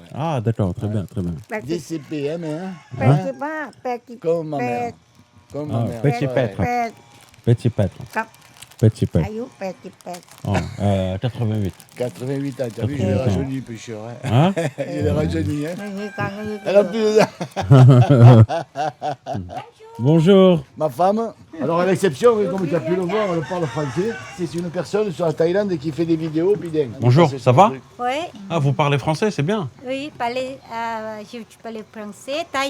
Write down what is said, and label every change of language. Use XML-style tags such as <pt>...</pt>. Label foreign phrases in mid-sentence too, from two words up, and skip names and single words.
<fr>Ah, d'accord, très bien, très bien. DCPM, hein? 85 Comme ma mère. Comme ma mère. Petit Ouais. pêtre. 8 Petit pêtre.</fr> <th>ครับ</th> <fr>Petit pêtre.</fr> <th>อายุ88</th> <fr>Oh, 88. 88 ans, t'as vu, je l'ai 88 ans. rajeuni, pécheur. Hein? Hein? Je l'ai rajeuni, hein?</fr> <th>ไม่มีการเงิน</th> <fr>Elle a plus de... Bonjour. Ma femme, alors à l'exception, comme tu as pu le voir, elle parle français. C'est une personne sur la Thaïlande qui fait des vidéos. Puis Bonjour, ça va? Oui, Ah, vous parlez français, c'est bien. oui, je parle français, thaï.</fr>